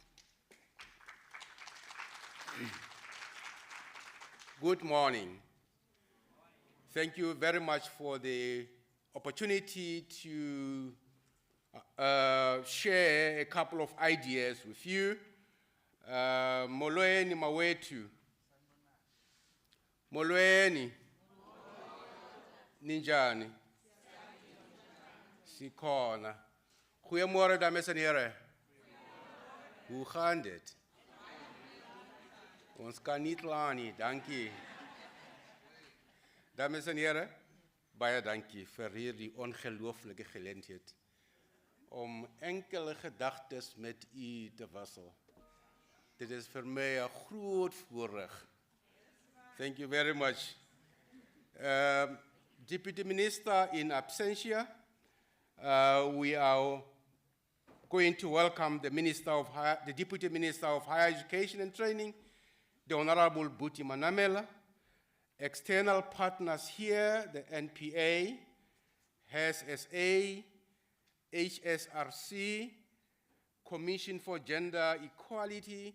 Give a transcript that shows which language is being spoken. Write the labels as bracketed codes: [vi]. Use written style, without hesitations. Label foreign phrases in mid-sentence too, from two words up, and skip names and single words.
[en] Good morning. Thank you very much for the opportunity to share a couple of ideas with you. [xh] Molweni mawetu. Molweni. Ninjani. Sikhona. [af] Goeiemôre dames en here. Hoe gaan dit? Ons kan nie kla nie, dankie. Dames en here, baie dankie vir hierdie ongelooflike geleentheid om enkele gedagtes met u te wissel. Dit is vir my 'n groot voorreg. [en] Thank you very much. Deputy Minister in absentia, we are going to welcome the Deputy Minister of Higher Education and Training, the Honorable Buti Manamela, external partners here, the NPA, HSSA, HSRC, Commission for Gender Equality.